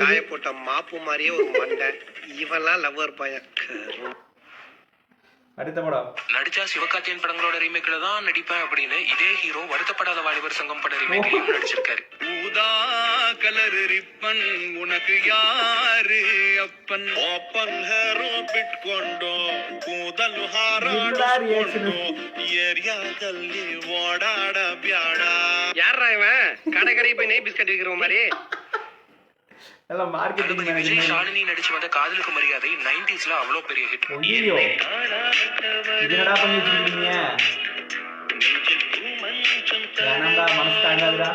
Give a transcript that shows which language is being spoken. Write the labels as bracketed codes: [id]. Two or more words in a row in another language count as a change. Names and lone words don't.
[ta] காய போட்ட மாப்பு மாதிரியே ஒரு மண்டை. இவெல்லாம் லவ்வர் பையன். அடுத்த படம் நடிச்சா சிவகார்த்திகேயன் படங்களோட ரீமேக்ல தான் நடிப்பேன் அப்படின்னு இதே ஹீரோ வருத்தப்படாத வாலிபர் சங்கம் பட ரீமேக்லயும் நடிச்சிருக்காரு. ஊதா கலர் ரிப்பன் உனக்கு யாரு அப்பன் [en] open hair [kn] ಬಿಟ್ಕೊಂಡು ಕೂದಲು ಹಾರಾಡಿಸ್ಕೊಂಡು ಏರಿಯಾದಲ್ಲಿ ಓಡಾಡ ಬ್ಯಾಡ. [ta] யாரா இவன்? கடை கடை போய் நெய் பிஸ்கட் விற்கிற மாதிரி. எல்லாம் மார்க்கெட்டிங் விஜய் மேனேஜ்மென்ட். ஷாலினி நடிச்சு வந்த காதலுக்கு மரியாதை 90sல அவ்வளோ பெரிய ஹிட். ஐயோ என்னடா பண்ணி வச்சிருக்கீங்க? வேணாம்டா, மனசு தாங்காதுடா.